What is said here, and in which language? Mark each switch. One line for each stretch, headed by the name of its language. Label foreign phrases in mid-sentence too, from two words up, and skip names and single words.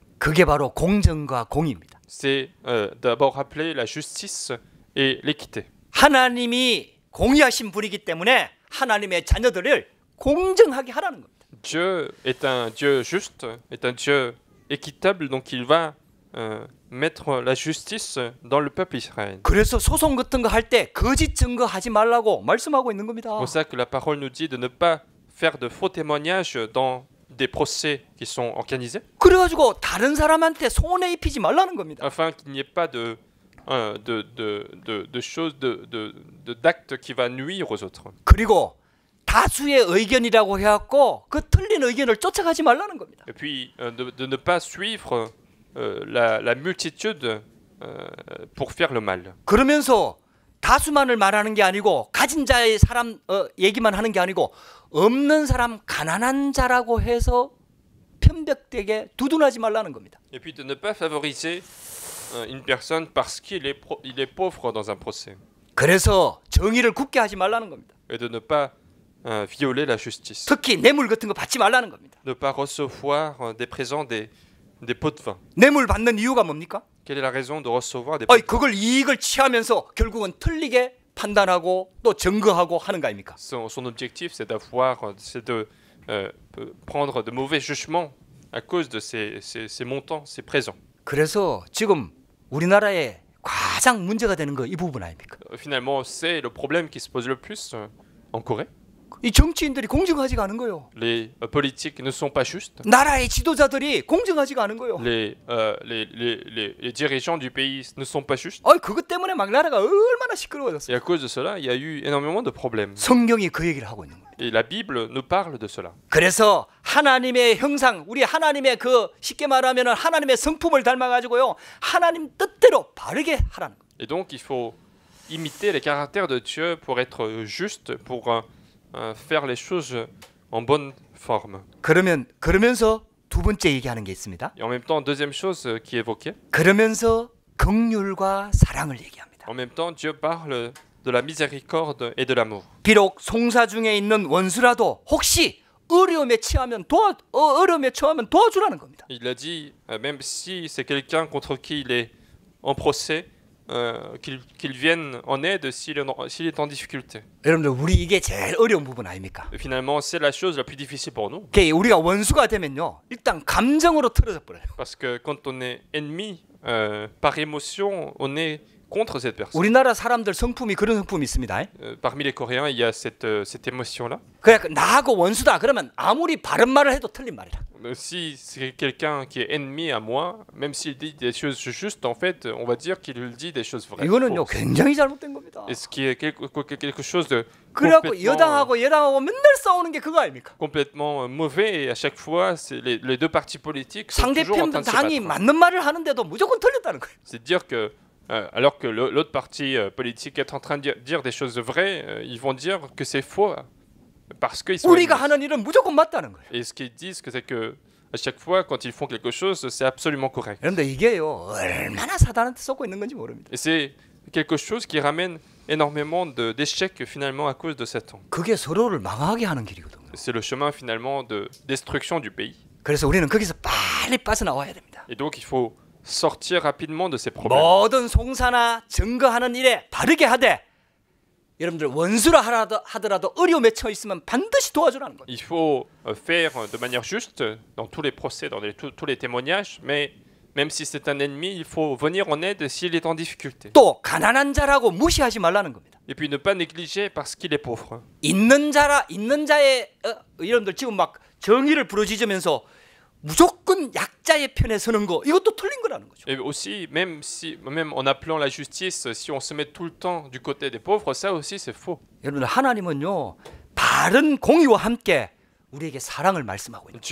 Korean: 그게 바로 공정과 공의입니다.
French: c'est d'abord rappeler la justice et l'équité.
Korean: 하나님이 공의하신 분이기 때문에 하나님의 자녀들을 공정하게 하라는 겁니다.
French: Dieu est un Dieu juste, est un Dieu équitable, donc il va mettre la justice dans le peuple Israël.
Korean: 그래서 소송 같은 거 할 때 거짓 증거하지 말라고 말씀하고 있는 겁니다.
French: C'est pour ça que la parole nous dit de ne pas faire de faux témoignages dans des procès qui sont organisés,
Korean: 그래가지고 다른 사람한테 손해 입히지 말라는 겁니다.
French: afin qu'il n'y ait pas de choses, d'actes qui va nuire aux autres.
Korean: 그리고 다수의 의견이라고 해갖고 그 틀린 의견을 쫓아가지 말라는 겁니다.
French: Et puis de ne pas suivre la multitude pour faire le mal.
Korean: 그러면서 다수만을 말하는 게 아니고 가진 자의 사람 얘기만 하는 게 아니고 없는 사람 가난한 자라고 해서 편벽되게 두둔하지 말라는 겁니다.
French: Et puis de ne pas favoriser une personne parce qu'il est pauvre dans un procès.
Korean: 그래서 정의를 굳게 하지 말라는 겁니다.
French: Et de ne pas violer la justice.
Korean: 특히 뇌물 같은 거 받지 말라는 겁니다.
French: Ne pas recevoir des présents, des pots de vin.
Korean: 뇌물 받는 이유가 뭡니까?
French: Quelle est la raison de recevoir des pots de vin?
Korean: 그걸 이익을 취하면서 결국은 틀리게 판단하고 또 증거하고 하는 거 아닙니까?
French: Son objectif, c'est de prendre de mauvais jugements à cause de ces montants, ces présents.
Korean: 그래서 지금 우리나라에 가장 문제가 되는 거 이 부분 아닙니까?
French: Finalement, c'est le problème qui se pose le plus en Corée.
Korean: 이 정치인들이 공정하지가 않은 거예요.
French: Les politiques ne sont pas justes.
Korean: 나라의 지도자들이 공정하지가 않은 거예요.
French: Les dirigeants du pays ne sont pas justes.
Korean: 그것 때문에 막 나라가 얼마나 시끄러워졌어요.
French: Et à cause de cela, il y a eu énormément de problèmes.
Korean: 성경이 그 얘기를 하고 있는 거예요.
French: Et la Bible nous parle de cela.
Korean: 그래서 하나님의 형상, 우리 하나님의 그 쉽게 말하면 하나님의 성품을 닮아가지고요, 하나님 뜻대로 바르게 하라는 거예요.
French: Et donc, il faut imiter les caractères de Dieu pour être juste, pour faire les choses en bonne forme.
Korean: 그러면서 두 번째 얘기하는 게 있습니다.
French: Et en même temps, deuxième chose qui est évoquée,
Korean: 그러면서 긍휼과 사랑을 얘기합니다.
French: en même temps, Dieu parle de la miséricorde et de l'amour.
Korean: 비록 송사 중에 있는 원수라도 혹시 어려움에 처하면 도와주라는 겁니다.
French: Il a dit, même si c'est quelqu'un contre qui il est en procès, qu'il vienne en aide s'il est en difficulté.
Korean: 여러분들 우리 이게 제일 어려운 부분 아닙니까?
French: Et finalement, c'est la chose la plus difficile pour nous.
Korean: 우리가 원수가 되면요, 일단 감정으로 틀어져 버려요.
French: Parce que quand on est ennemi par émotion, on est contre cette personne.
Korean: 우리나라 사람들 성품이 그런 성품이 있습니다.
French: Parmi les Coréens, il y a cette émotion-là.
Korean: 그래 나하고 원수다 그러면 아무리 바른 말을 해도 틀린 말이라.
French: Si c'est quelqu'un qui est ennemi à moi, même s'il dit des choses justes, en fait, on va dire qu'il dit des choses vraies.
Korean: 이거는요 굉장히 잘못된 겁니다.
French: Et ce qui est quelque chose de
Korean: 그래갖고 여당하고 맨날 싸우는 게 그거 아닙니까?
French: complètement mauvais, et à chaque fois, les deux partis politiques sont toujours en train
Korean: 상대편
French: de se
Korean: 당이
French: battre.
Korean: 맞는 말을 하는데도 무조건 틀렸다는 거예요.
French: C'est dire que alors que l'autre parti politique est en train de dire des choses vraies, ils vont dire que c'est faux parce qu'ils sont
Korean: 우리가
French: ennemis.
Korean: 하는 일은 무조건 맞다는 거예요.
French: Et ce qu'ils disent, c'est que à chaque fois, quand ils font quelque chose, c'est absolument correct.
Korean: 그런데 이게요 얼마나 사단한테 쏟고 있는 건지 모릅니다.
French: Et c'est quelque chose qui ramène énormément d'échecs finalement à cause de Satan.
Korean: 그게 서로를 망하게 하는 길이거든요.
French: C'est le chemin finalement de destruction du pays.
Korean: 그래서 우리는 거기서 빨리 빠져나와야 됩니다.
French: Et donc il faut sortir rapidement de ces problèmes.
Korean: 모든 송사나 증거하는 일에 바르게 하되 여러분들 원수라 하더라도 어려움에 처해 있으면 반드시 도와주라는 거예요.
French: Il faut faire de manière juste dans tous les procès, dans tous les témoignages, mais même si c'est un ennemi, il faut venir en aide s'il est en difficulté.
Korean: 또 가난한 자라고 무시하지 말라는 겁니다.
French: Et puis ne pas négliger parce qu'il est pauvre.
Korean: 있는 자의 여러분들 지금 막 정의를 부르짖으면서 무조건 약자의 편에 서는 거 이것도 틀린 거라는 거죠.
French: Et aussi, même en appelant la justice, si on se met tout le temps du côté des pauvres, ça aussi c'est faux.
Korean: 여러분들 하나님은요 바른 공의와 함께 우리에게 사랑을 말씀하고 있는.